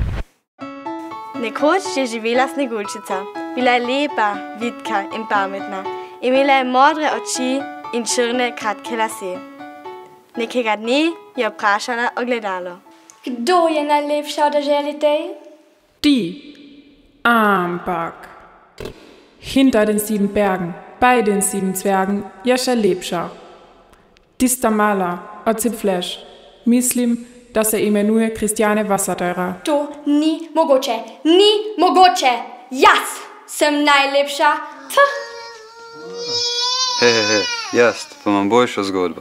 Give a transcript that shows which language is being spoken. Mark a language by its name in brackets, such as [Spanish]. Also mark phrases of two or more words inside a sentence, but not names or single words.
[Slovenian] Nekoč je živela Sneguljčica. Bila je lepa, vitka in pametna. Imela je modre oči in črne kratke lase. Nekega dne je vprašala ogledalo. Kdo je najlepša od deželi tej? Ti. Ampak. [German] Hinter den 7 Bergen, bei den 7 Zwergen, [Slovenian] je še lepša. Tista mala, od Zipflash. Mislim, da se imenuje Kristjane Wasserteurer. To ni mogoče. Ni mogoče. Jaz sem najlepša. Jaz pa imam boljšo zgodbo.